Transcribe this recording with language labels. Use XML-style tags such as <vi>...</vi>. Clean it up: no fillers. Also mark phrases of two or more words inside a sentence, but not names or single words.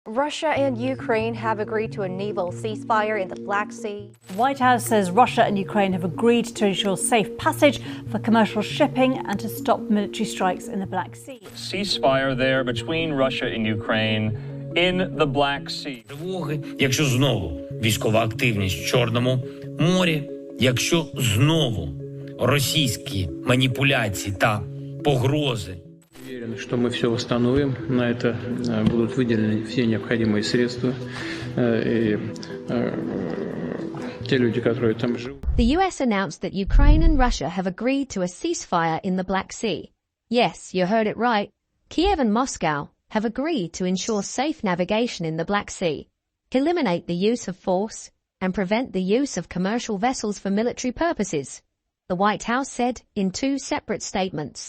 <en>Russia and Ukraine have agreed to a naval ceasefire in the Black Sea. The White House says Russia and Ukraine have agreed to ensure safe passage for commercial shipping and to stop military strikes in the Black Sea. Ceasefire there between Russia and Ukraine in the Black Sea.</en> <uk>Тривоги, якщо знову військова активність в Чорному морі, якщо знову російські маніпуляції та погрози.</uk> <ru>Уверен, что мы все восстановим. На это будут выделены все необходимые средства. И те люди, которые там живут.</ru> <en>The US announced that Ukraine and Russia have agreed to a ceasefire in the Black Sea. Yes, you heard it right. Kiev and Moscow have agreed to ensure safe navigation in the Black Sea, eliminate the use of force, and prevent the use of commercial vessels for military purposes, the White House said in two separate statements.</en>